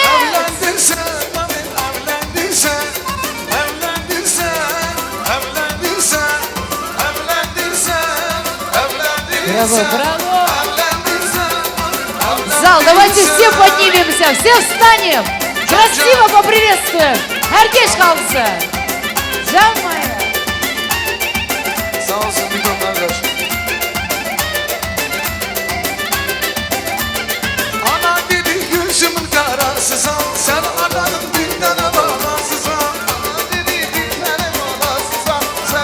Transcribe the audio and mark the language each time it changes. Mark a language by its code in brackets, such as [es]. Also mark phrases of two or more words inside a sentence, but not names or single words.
[tr] Evlendin sen, evlendin sen. Evlendin sen, evlendin sen. Evlendin sen, evlendin [ru] Браво, [tr] sen. [ru] браво! [tr] Evlendin sen, [ru] Зал, давайте [tr] evlendin [ru] все [tr] sen. [ru] поднимемся, все встанем. Красиво поприветствуем. [tr] Herkes kalsın. Can moja. Sağ olsun Miko kardeş. Ana dedi gözümün karasızam. Sen aradın bir tane balasızam. Ana dedi bir tane balasızam.